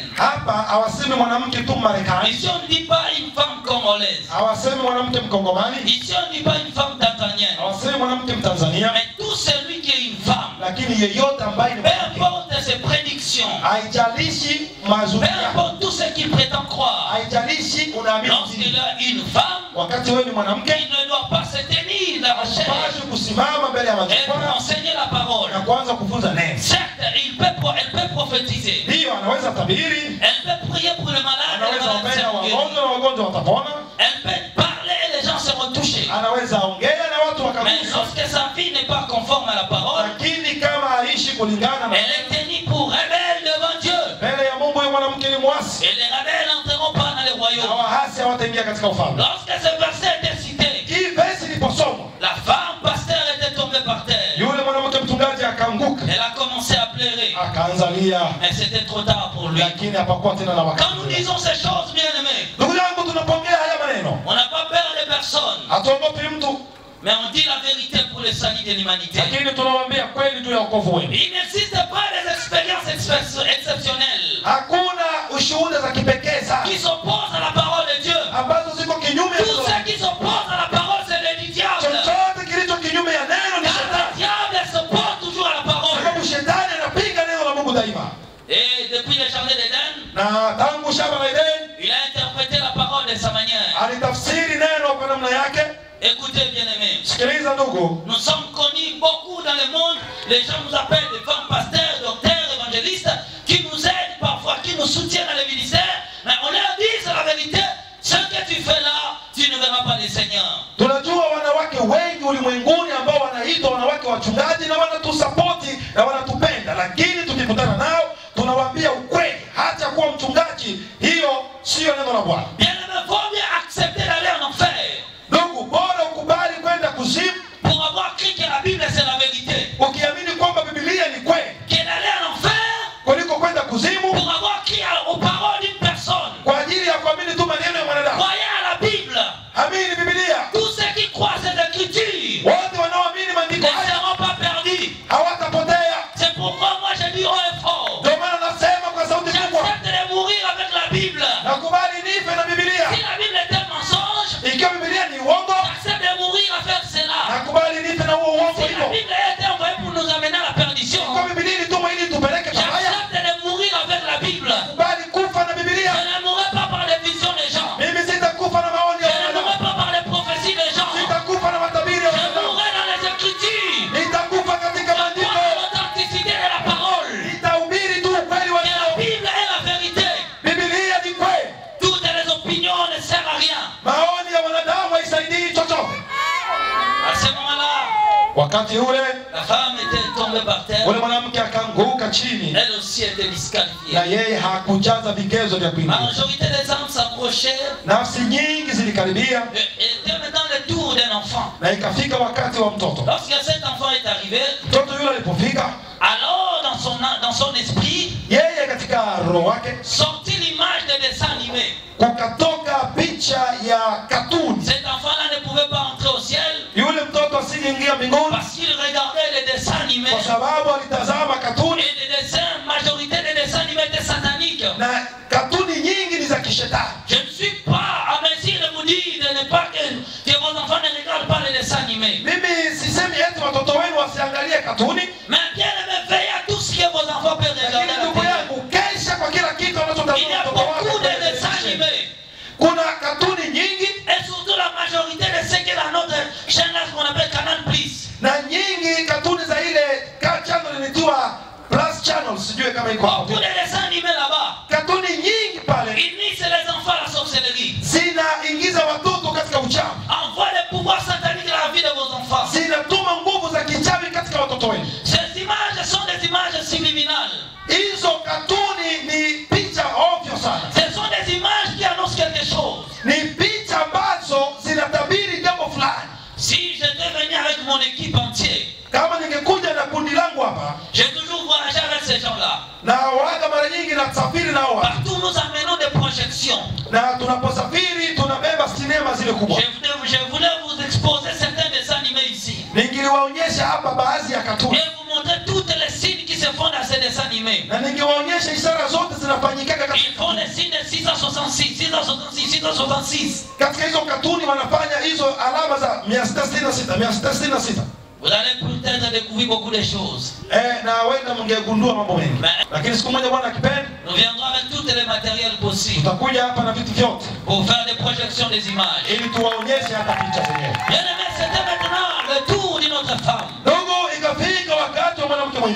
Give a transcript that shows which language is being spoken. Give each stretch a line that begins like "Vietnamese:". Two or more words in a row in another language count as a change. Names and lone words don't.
Swahili: Hapa hawasemi mwanamke tu Marekani,
French: Ici on ne dit pas une femme congolaise.
Swahili: hawasemi mwanamke Mkongomani,
French: Ici on ne dit pas une femme tanzanienne.
Swahili: hawasemi mwanamke Mtanzania,
French: Mais tout celui qui est une femme,
Swahili: lakini yeyote ambaye ni
French: peu
Swahili: mwanamke,
French: importe ses prédictions,
Swahili: haijalishi mazuri
French: peu
Swahili: yako,
French: importe tout ce qu'il prétend croire,
Swahili: haijalishi unaamini
French: lorsqu'il
Swahili: nini.
French: a une femme,
Swahili: Wakati wewe ni mwanamke,
French: il ne doit pas se tenir dans la chair
Swahili: hupaswi kusimama mbele ya
French: et pour
Swahili: majukwaa
French: enseigner la parole.
Swahili: na kuanza kufunza neno.
French: Certes, elle peut prophétiser,
Swahili: Ndiyo, anaweza tabiri,
French: elle peut prier pour les malades, et les
Swahili: anaweza
French: malades
Swahili: ombea
French: seront guéris.
Swahili: wagonjwa na wagonjwa watapona,
French: Elle peut parler et les gens seront touchés.
Swahili: anaweza ongea na watu
French: Mais
Swahili: wakaguswa,
French: lorsque sa vie n'est pas conforme à la parole,
Swahili: lakini kama haishi kulingana na
French: elle est tenue pour rebelle devant Dieu.
Swahili: mbele ya Mungu, huyo mwanamke ni mwasi
French: Et les rebelles n'entreront pas dans les
Swahili: na
French: royaumes.
Swahili: wahasi hawataingia katika ufalme.
French: Lorsque ce verset était cité,
Swahili: Hii verse iliposomwa,
French: la femme pasteur était tombée par terre.
Swahili: yule mwanamke mchungaji akaanguka,
French: Elle a commencé à pleurer.
Swahili: akaanza lia,
French: Mais c'était trop tard pour lui.
Swahili: lakini hapakuwa tena na
French: Quand
Swahili: wakati.
French: nous disons ces choses, bien aimés,
Swahili: Ndugu yangu, tunapongea haya maneno,
French: on n'a pas peur de personne,
Swahili: hatuogopi mtu,
French: mais on dit la vérité pour le salut de l'humanité.
Swahili: lakini tunawaambia kweli juu ya wokovu wenu.
French: Il n'existe pas des expériences exceptionnelles
Swahili: Hakuna ushuhuda za kipekee sana
French: qui s'opposent à la parole de Dieu.
Swahili: ambazo ziko kinyume ya
French: Tout
Swahili: neno.
French: ce qui s'oppose à la parole, c'est le diable.
Swahili: Chochote kilicho kinyume ya neno ni
French: Car le
Swahili: shetani,
French: diable s'oppose toujours à la parole.
Swahili: sababu shetani anapinga neno la Mungu daima.
French: Et depuis le jardin d'Éden,
Swahili: Na tangu shamba la Edeni
French: il a interprété la parole de sa manière.
Swahili: alitafsiri neno kwa namna yake,
French: Et Écoutez bien aimés.
Swahili: Sikiliza ndugu.
French: Nous sommes connus beaucoup dans le monde. Les gens nous appellent des femmes pasteurs, docteurs, évangélistes, qui nous aident parfois, qui nous soutiennent dans les ministères. Mais on leur dit la vérité. Ce que tu fais là, tu ne verras pas le Seigneur.
Swahili: Tunajua wanawake wengi ulimwenguni ambao wanaitwa wanawake wachungaji na wanatusapoti na wanatupenda, lakini tukikutana nao tunawaambia ukweli, hata kuwa mchungaji hiyo sio neno la Bwana.
French: Bien-aimé, faut bien accepter d'aller en enfer.
Swahili: Ndugu, bora ukubali kwenda kuzimu
French: Pour avoir cru que la Bible c'est la vérité.
Swahili: ukiamini kwamba Biblia ni kweli,
French: Que d'aller en enfer
Swahili: kuliko kwenda kuzimu
French: pour avoir cru aux paroles d'une personne.
Swahili: kwa ajili ya kuamini tu maneno ya mwanadamu.
French: Croyez à la Bible.
Swahili: Amini Biblia.
French: Tous ceux qui croient cette écriture
Swahili: Wote wanaoamini
French: ne
Swahili: maandiko haya
French: seront pas perdus.
Swahili: hawatapotea.
French: C'est pourquoi moi je dis haut et fort.
Swahili: Ndio maana nasema kwa sauti kubwa,
French: J'accepte de mourir avec la Bible.
Swahili: nakubali nife na Biblia.
French: Si la Bible est un mensonge,
Swahili: Ikiwa Biblia ni uongo,
French: j'accepte de mourir avec cela.
Swahili: nakubali nife na huo uongo
French: Si la
Swahili: hivyo.
French: Bible a été envoyée pour nous amener à la perdition,
Swahili: Kwa Biblia ilituma ili tupeleke pabaya,
French: j'accepte de mourir avec la Bible.
Swahili: nakubali kufa na Biblia.
French: Je ne mourrai pas par les visions des gens.
Swahili: Mimi sitakufa na maoni ya
French: Je ne mourrai
Swahili: wanadamu.
French: pas par les prophéties des gens.
Swahili: Sitakufa na matabiri ya
French: Je
Swahili: wanadamu.
French: mourrai dans les écritures.
Swahili: Nitakufa katika
French: Dans
Swahili: maandiko.
French: l'authenticité de la parole.
Swahili: Nitahubiri tu ukweli wa
French: Que la
Swahili: neno.
French: Bible est la vérité.
Swahili: Biblia ni kweli.
French: Toutes les opinions ne servent à rien.
Swahili: Maoni ya wanadamu haisaidii chochote.
French: À ce moment-là,
Swahili: Wakati ule
French: la femme était tombée par terre.
Swahili: ule mwanamke akaanguka chini,
French: Elle aussi était
Swahili: na
French: disqualifiée.
Swahili: yeye hakujaza vigezo vya
French: La
Swahili: kuingia.
French: majorité des hommes s'approchaient.
Swahili: Nafsi nyingi zilikaribia
French: Et était maintenant le tour d'un enfant.
Swahili: na ikafika wakati wa mtoto.
French: Lorsque cet enfant est arrivé,
Swahili: Mtoto yule alipofika,
French: alors dans son esprit,
Swahili: yeye katika roho wake
French: sortit l'image des dessins animés.
Swahili: kukatoka picha ya katuni.
French: Cet enfant-là ne pouvait pas entrer au ciel
Swahili: Yule mtoto asingeingia mbinguni
French: parce qu'il regardait les dessins animés.
Swahili: kwa sababu alitazama katuni,
French: Et les dessins, majorité des dessins animés étaient sataniques.
Swahili: na katuni nyingi ni za kishetani.
French: Je ne suis pas à mesure de vous dire de ne pas que vos enfants ne regardent pas les dessins animés.
Swahili: Mimi sisemi eti watoto wenu wasiangalie katuni,
French: Mais bien aimé, veillez à tout ce que vos enfants peuvent regarder.
Swahili: lakini
French: à la
Swahili: ndugu
French: télé.
Swahili: yangu, kesha kwa kila kitu
French: Il y
Swahili: anachotazama
French: a
Swahili: mtoto wako
French: beaucoup de
Swahili: kwenye
French: dessins
Swahili: televisheni.
French: animés.
Swahili: Kuna katuni nyingi
French: Et surtout la majorité de ce que dans notre chaîne là, qu'on appelle Canal Plus.
Swahili: na nyingi katuni za ile channel inaitwa Plus Channel, sijui kama iko hapo.
French: Beaucoup de dessins animés là-bas.
Swahili: Katuni nyingi pale
French: Ils initient les enfants à la sorcellerie.
Swahili: zinaingiza watoto katika uchawi,
French: Envoient les pouvoirs sataniques dans la vie de vos enfants.
Swahili: zinatuma nguvu za kichawi katika watoto wenu.
French: Ces images sont des images subliminales.
Swahili: Hizo katuni ni picha ovyo sana,
French: Ce sont des images qui annoncent quelque chose.
Swahili: ni picha ambazo zinatabiri jambo fulani.
French: Si j'étais venu avec mon équipe entière,
Swahili: Kama ningekuja na kundi langu hapa,
French: j'ai toujours voyagé avec ces gens-là.
Swahili: na waga mara nyingi na tusafiri nao hapa,
French: Partout nous amenons des projections.
Swahili: na tunaposafiri tunabeba sinema zile kubwa.
French: Je voulais vous exposer certains dessins animés ici.
Swahili: Ningeliwaonyesha hapa baadhi ya katuni,
French: Et vous montrer toutes les signes qui se font dans ces dessins animés.
Swahili: na ningewaonyesha ishara zote zinafanyikaga
French: Ils font les signes de 666, 666, 666.
Swahili: katika hizo katuni. Wanafanya hizo alama za 666.
French: Vous allez peut-être découvrir beaucoup de choses.
Swahili: Na wenda mngegundua mambo mengi, lakini siku moja Bwana akipenda,
French: Nous viendrons avec tous les matériels possibles
Swahili: tutakuja hapa na vitu vyote
French: pour faire des projections des images.
Swahili: ili tuwaonyeshe hata picha zenyewe.
French: Bien aimé, c'était maintenant le tour d'une autre femme.
Swahili: Ndugu, ikafika wakati wa mwanamke mwingine.